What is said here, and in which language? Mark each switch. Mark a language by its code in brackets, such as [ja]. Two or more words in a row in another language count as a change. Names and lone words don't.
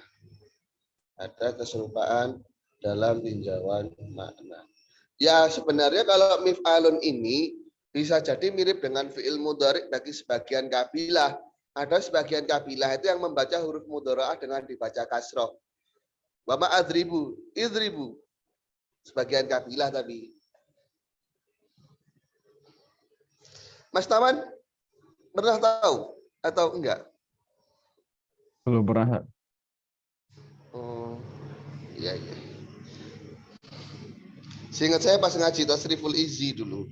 [id] Ada keserupaan dalam tinjauan makna. Ya sebenarnya kalau mif'alun ini bisa jadi mirip dengan [ar] فعل مضارع [id] bagi sebagian kabilah. Ada sebagian kabilah itu yang membaca huruf mudhara'ah dengan dibaca kasroh. [ar] وما أضرب، إضرب. [id] Sebagian kabilah tadi. Mas Taman pernah tahu atau enggak? Belum pernah, Ustaz. Oh, iya. Seingat saya pas ngaji Tasriful Izzi dulu.